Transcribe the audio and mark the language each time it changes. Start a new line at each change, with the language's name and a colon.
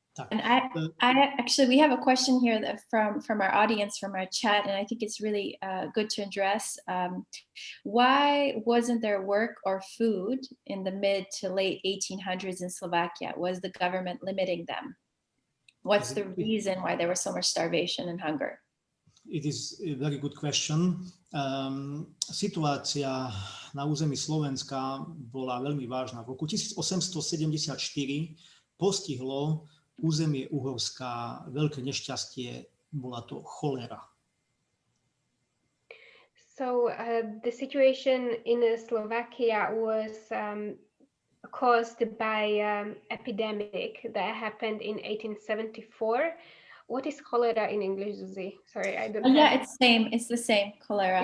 English: And I actually, we have a question here from our audience, from our chat, and I think it's really good to address. Why wasn't there work or food in the mid to late 1800s in Slovakia? Was the government limiting them? What's the reason why there was so much starvation and hunger? It is a very good question.
Slovak: Situácia na území Slovenska bola veľmi vážna. V roku 1874 postihlo územie Uhorska veľké nešťastie, bola to cholera.
English: So the situation in Slovakia was caused by epidemic that happened in 1874. What is cholera in English, Zuzi? Sorry, I don't know. Yeah, it's the same, cholera.